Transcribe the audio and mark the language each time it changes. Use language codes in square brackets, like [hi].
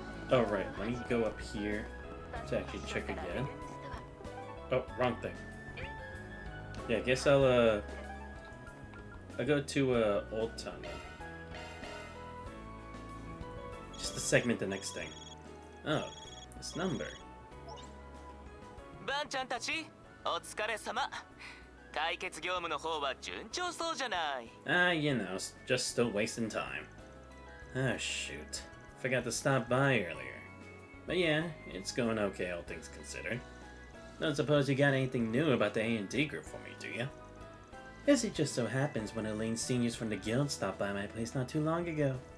[en] Oh right, let me go up here to actually check again. Oh, wrong thing. Yeah, I guess I'll I'll go to Old Town then. Just to segment the next thing. Oh, this number. [ja] バンちゃんたち、お疲れ様。解決業務の方は順調そうじゃない。 [en] You know, just still wasting time. Oh, shoot. Forgot to stop by earlier. But yeah, it's going okay, all things considered. Don't suppose you got anything new about the A&D group for me, do you? As it just so happens, one of Elaine's seniors from the guild stopped by my place not too long ago.